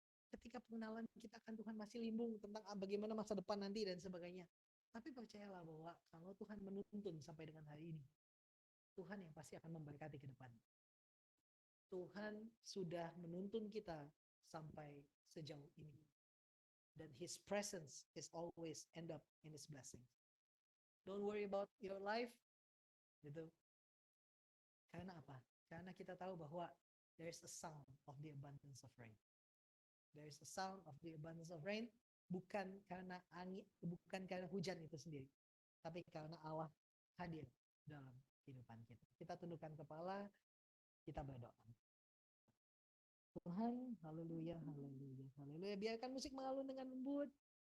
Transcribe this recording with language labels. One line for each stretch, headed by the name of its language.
Indonesian: Ketika pengenalan kita akan Tuhan masih limbung tentang bagaimana masa depan nanti dan sebagainya. Tapi percayalah bahwa kalau Tuhan menuntun sampai dengan hari ini, Tuhan yang pasti akan memberkati ke depan. Tuhan sudah menuntun kita sampai sejauh ini. Dan
English: His presence is always end up in His blessing. Don't worry about your life.
Indonesian: Gitu. Karena apa? Karena kita tahu bahwa
English: there is a sound of the abundance of rain. There is a sound of the abundance of rain.
Indonesian: Bukan karena angin, bukan karena hujan itu sendiri, tapi karena Allah hadir dalam kehidupan kita. Kita tundukkan kepala, kita berdoa. Tuhan, haleluya, haleluya, haleluya. Biarkan musik mengalun dengan lembut.